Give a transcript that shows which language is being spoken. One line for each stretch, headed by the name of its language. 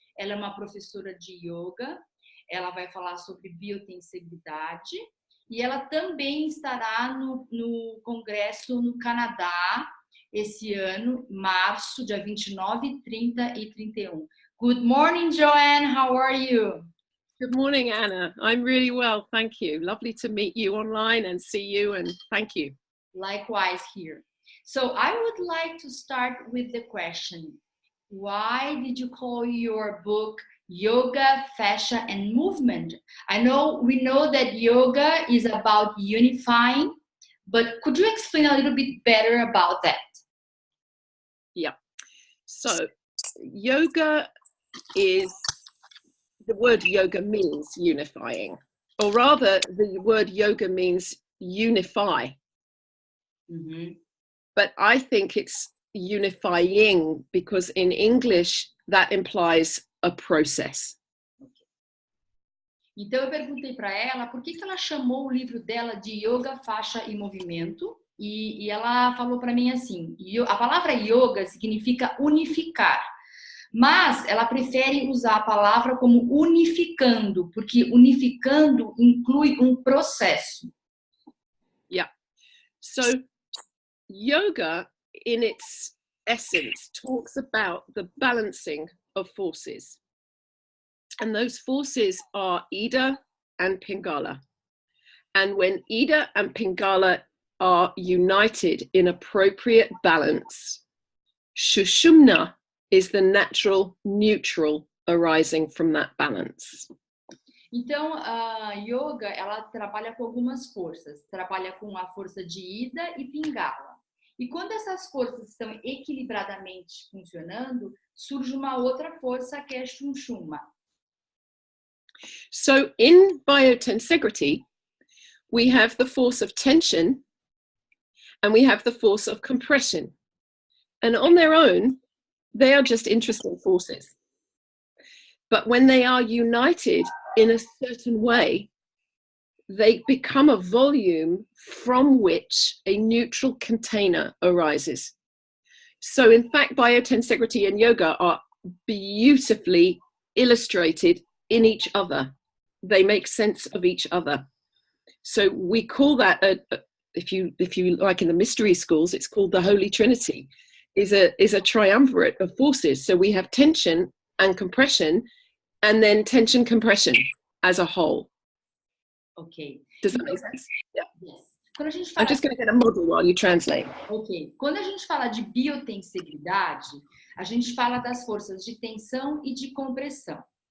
Portuguese: Ela é uma professora de yoga, ela vai falar sobre biotensegridade e ela também estará no congresso no Canadá esse ano, março, dia 29, 30 e 31.
English: Good morning, Joanne. How are you? Good morning, Anna. I'm really well, thank you. Lovely to meet you online and see you, and thank you. Likewise here. So I would like to start with the question, why did you call your book Yoga, Fascia and Movement? We know that yoga is about unifying, but could you explain a little bit better about that? Yeah. So yoga is, the word yoga means unifying, or rather the word yoga means unify. Mm-hmm. But I think it's unifying because in English that implies a process.
Portuguese: Então eu perguntei para ela por que ela chamou o livro dela de Yoga, Faixa e Movimento, e ela falou para mim assim, a palavra yoga significa unificar, mas ela prefere usar a palavra como unificando, porque unificando inclui um processo.
English: Yeah. So yoga in its essence talks about the balancing of forces. And those forces are Ida and Pingala. And when Ida and Pingala are united in appropriate balance, Shushumna is the natural neutral arising from that balance. Então, a yoga, ela trabalha com algumas forças. Trabalha com a força de Ida e Pingala. E quando essas forças estão equilibradamente funcionando, surge uma outra força que é Shushumna. So in biotensegrity, we have the force of tension and we have the force of compression. And on their own, they are just interesting forces. But when they are united in a certain way, they become a volume from which a neutral container arises. So in fact, biotensegrity and yoga are beautifully illustrated in each other. They make sense of each other. So we call that, if you like in the mystery schools, it's called the Holy Trinity, is a triumvirate of forces. So we have tension and compression, and then tension compression as a whole. Ok. Does that make sense? Yeah.
Portuguese: Yes. Quando a gente
English: I'm
Portuguese: fala
English: just going to get a model while you translate. Ok.
Portuguese: Quando a gente fala de biotensegridade, a gente fala das forças de tensão e de compressão.